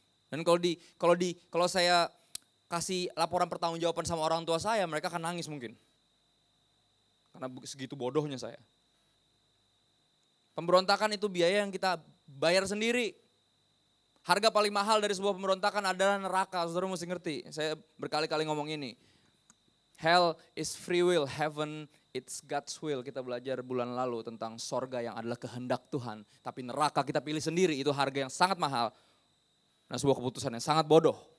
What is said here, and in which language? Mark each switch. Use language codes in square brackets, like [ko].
[id] Dan kalau saya kasih laporan pertanggungjawaban sama orang tua saya, mereka akan nangis mungkin. Karena segitu bodohnya saya. Pemberontakan itu biaya yang kita bayar sendiri. Harga paling mahal dari sebuah pemberontakan adalah neraka, saudara mesti ngerti. Saya berkali-kali ngomong ini. [en] Hell is free will, heaven it's God's will. [id] Kita belajar bulan lalu tentang sorga yang adalah kehendak Tuhan. Tapi neraka kita pilih sendiri, itu harga yang sangat mahal. Nah, sebuah keputusan yang sangat bodoh.